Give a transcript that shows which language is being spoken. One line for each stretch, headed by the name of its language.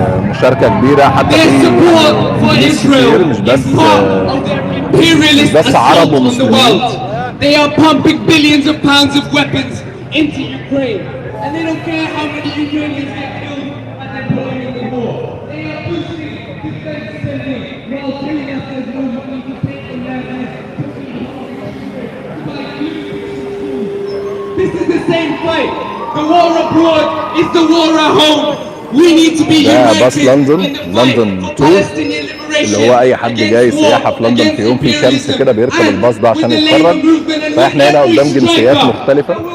Arabic: مشاركة كبيرة، حتى في كتير مش بس عرب ومسلمين.
English: They are pumping billions of pounds of weapons into Ukraine, and they don't care how many Ukrainians get killed as they're prolonging the war. They are pushing defense spending while killing us as no money to pay for their lives. This is the same fight. The war abroad is the war at home. We need to be united.
Arabic: باص لندن 2 اللي هو اي حد جاي سياحه في لندن في يوم في شمس كده بيركب الباص ده عشان يتفرج. فاحنا هنا قدام جنسيات مختلفه.